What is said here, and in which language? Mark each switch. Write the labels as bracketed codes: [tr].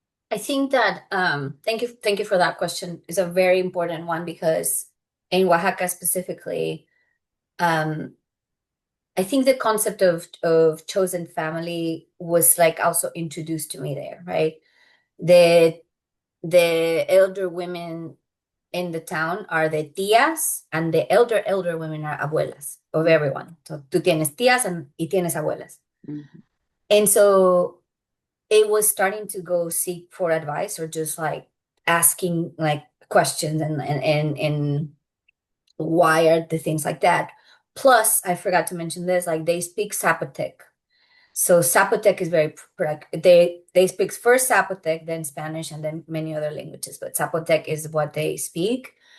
[en] I think that thank you for that question. It's a very important one because in Oaxaca specifically, um, I think the concept of chosen family was like also introduced to me there, right? The the elder women in the town are the tías, and the elder women are abuelas of everyone. [es] So tú tienes tías y tienes abuelas. Mhm. [en] And so it was starting to go seek for advice, or just like asking like questions, and why are the things like that. Plus, I forgot to mention this, like they speak Zapotec. So Zapotec is very they speak first Zapotec, then Spanish, and then many other languages, but Zapotec is what they speak.